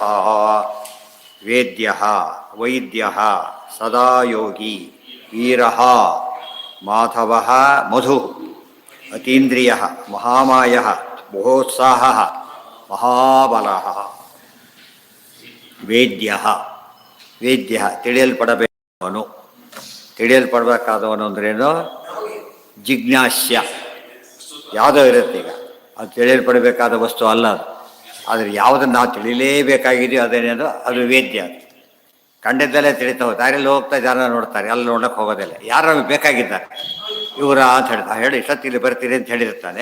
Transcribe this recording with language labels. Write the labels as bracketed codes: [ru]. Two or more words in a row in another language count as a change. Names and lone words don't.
[sa] ವೇದ್ಯಃ ವೈದ್ಯಃ ಸದಾ ಯೋಗಿ ವೀರಃ ಮಾಧವಃ ಮಧುಃ ಅತೀಂದ್ರಿಯಃ ಮಹಾಮಾಯಃ ಮಹೋತ್ಸಾಹಃ ಮಹಾಬಲಃ. ವೇದ್ಯಃ ವೇದ್ಯಃ [kn] ತಿಳಿಯಲ್ಪಡಬೇಕವನು. ತಿಳಿಯಲ್ಪಡಬೇಕಾದವನು ಅಂದ್ರೇನು? ಜಿಜ್ಞಾಸ್ಯ. ಯಾವುದೋ ಇರುತ್ತೆ, ಈಗ ಅದು ತಿಳಿಯಲ್ಪಡಬೇಕಾದ ವಸ್ತು ಅಲ್ಲ ಅದು. ಆದರೆ ಯಾವುದನ್ನು ನಾವು ತಿಳಿಯಲೇಬೇಕಾಗಿದೆಯೋ ಅದೇನೇನು ಅದು ವೇದ್ಯ. ಅದು ಕಂಡದ್ದಲ್ಲೇ ತಿಳಿತಾವೆ. ದಾರಿಯಲ್ಲಿ ಹೋಗ್ತಾ ಜನ ನೋಡ್ತಾರೆ, ಅಲ್ಲಿ ನೋಡೋಕ್ಕೆ ಹೋಗೋದಿಲ್ಲ. ಯಾರು ಬೇಕಾಗಿದ್ದಾರೆ ಇವರ ಅಂತ ಹೇಳ್ತಾರೆ, ಹೇಳಿ ಇಷ್ಟೊತ್ತಿಲ್ಲಿ ಬರ್ತೀರಿ ಅಂತ ಹೇಳಿರ್ತಾನೆ.